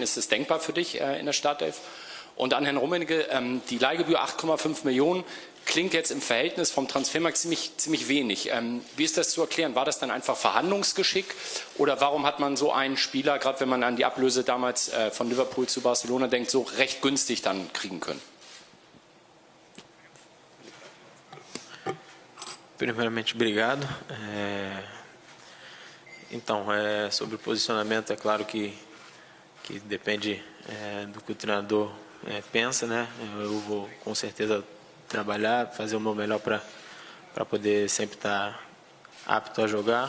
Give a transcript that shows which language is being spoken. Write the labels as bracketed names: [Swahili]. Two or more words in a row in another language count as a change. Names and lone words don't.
[German] Ist das denkbar für dich in der Startelf? Und an Herrn Rummenigge, die Leihgebühr 8,5 Millionen, klingt jetzt im Verhältnis vom Transfermarkt ziemlich wenig. Wie ist das zu erklären? War das dann einfach Verhandlungsgeschick oder warum hat man so einen Spieler, gerade wenn man an die Ablöse damals von Liverpool zu Barcelona denkt, so recht günstig dann kriegen können? [Portuguese] Primeiramente, obrigado. Então, sobre o posicionamento, é claro que depende do que o treinador pensa, né? Eu vou com certeza trabalhar, fazer o meu melhor para poder sempre estar apto a jogar.